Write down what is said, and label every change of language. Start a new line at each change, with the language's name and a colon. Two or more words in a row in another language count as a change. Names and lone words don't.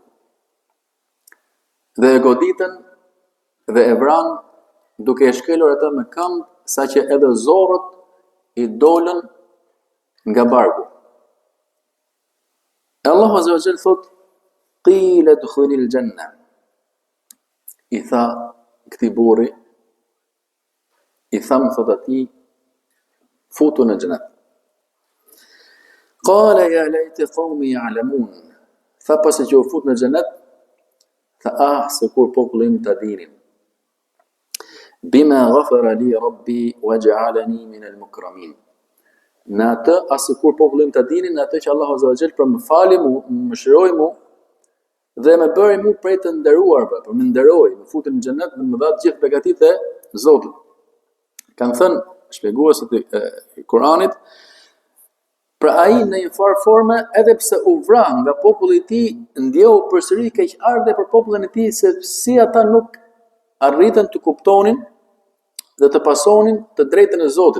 Albanian: Dhe e goditën dhe e vranë duke e shkelur ata me këmbë, saqë edhe zorrët i dolën nga barku. E Allahu
Arabic: عز وجل
Albanian: thot:
Arabic: قيل ادخل الجنة.
Albanian: I tha këtij burri, i tham thot atij, futu në xhenet.
Arabic: قال يا ليت قومي يعلمون.
Albanian: Tha pasi që u fut në xhenet, tha se kur populli im ta dinin.
Arabic: بما غفر لي ربي وجعلني من المكرمين.
Albanian: Në atë asikur populli im ta dinin, në atë që Allahu
Arabic: عز وجل
Albanian: për më fali mu, më shëroi mu dhe më bëri mu prej të nderuarve, për më nderoi, më futi në xhenet dhe më dha të gjithë begatitë e Zotit. Kanë thënë shpjeguesit e Kuranit, pra ai në një farë forme, edhe pse u vra nga populli i tij, ndjeu përsëri keqardhje për popullin e tij, se si ata nuk arritën të kuptonin dhe të pasonin të drejtën e Zotit.